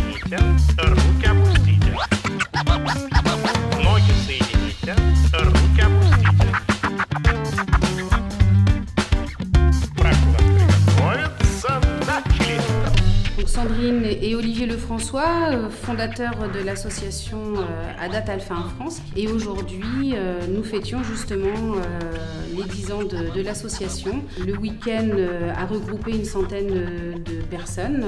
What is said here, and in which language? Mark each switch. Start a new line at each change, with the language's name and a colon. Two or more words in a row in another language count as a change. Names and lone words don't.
Russian: соедините, руки опустите. Ноги соедините, руки опустите. Прошу вас приготовиться, начали.
French: Donc Sandrine et Olivier Lefrançois, fondateurs de l'association ADAT Alpha en France. Et aujourd'hui, nous fêtions justement les 10 ans de l'association. Le week-end a regroupé une centaine de personnes.